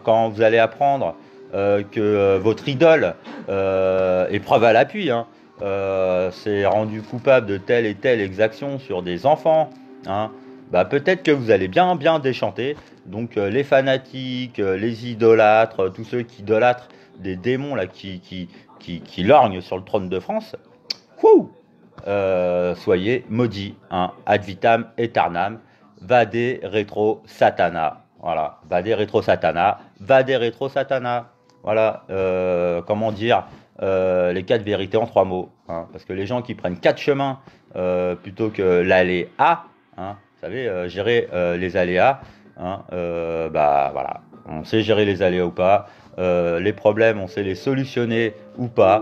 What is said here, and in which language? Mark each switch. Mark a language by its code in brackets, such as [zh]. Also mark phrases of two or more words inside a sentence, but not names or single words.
[fr] Quand vous allez apprendre que votre idole, est preuve à l'appui, hein, s'est rendu coupable de telle et telle exaction sur des enfants, hein, peut-être que vous allez bien déchanter. Donc les fanatiques, les idolâtres, tous ceux qui idolâtrent des démons là, qui lorgnent sur le trône de France, soyez maudits, hein, [la] ad vitam aeternam, vade retro satana. Voilà, vade retro satana, vade retro satana. [fr] Voilà, comment dire les 4 vérités en 3 mots. Hein, parce que les gens qui prennent 4 chemins plutôt que l'aléa, hein, vous savez, gérer les aléas, hein, voilà, on sait gérer les aléas ou pas. Les problèmes, on sait les solutionner ou pas.